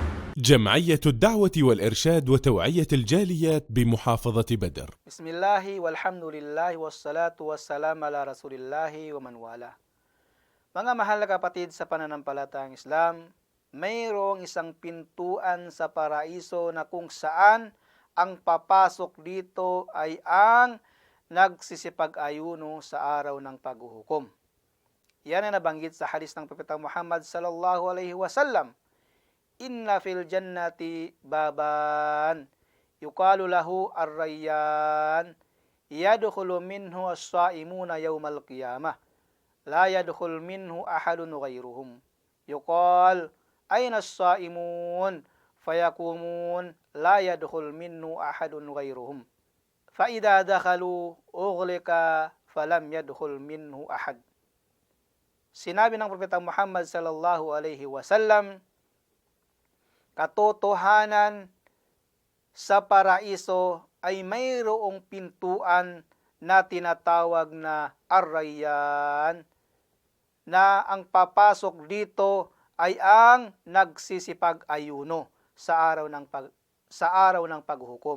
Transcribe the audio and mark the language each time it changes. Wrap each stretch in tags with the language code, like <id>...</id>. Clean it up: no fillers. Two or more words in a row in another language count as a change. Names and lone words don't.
<ar>جمعية الدعوة والإرشاد وتوعية الجاليات بمحافظة بدر. بسم الله والحمد لله والصلاة والسلام على رسول الله ومن والاه.</ar> <tl>Mga mahal na kapatid sa pananampalatayang Islam, mayroong isang pintuan sa paraiso na kung saan ang papasok dito ay ang nagsisipag-ayuno sa araw ng paghuhukom. Yan ang nabanggit sa hadis ng Propeta Muhammad</tl> <ar>صلى الله عليه وسلم. إن في الجنة بابا يقال له الريان يدخل منه الصائمون يوم القيامة لا يدخل منه أحد غيرهم يقال أين الصائمون فيقومون لا يدخل منه أحد غيرهم فإذا دخلوا أغلق فلم يدخل منه أحد.</ar> <tl>Sinabi ng Propeta Muhammad</tl> <ar>صلى الله عليه وسلم,</ar> <tl>katotohanan sa paraiso ay mayroong pintuan na tinatawag na ar-rayyan, na ang papasok dito ay ang nagsisipag-ayuno sa araw ng paghukom.</tl>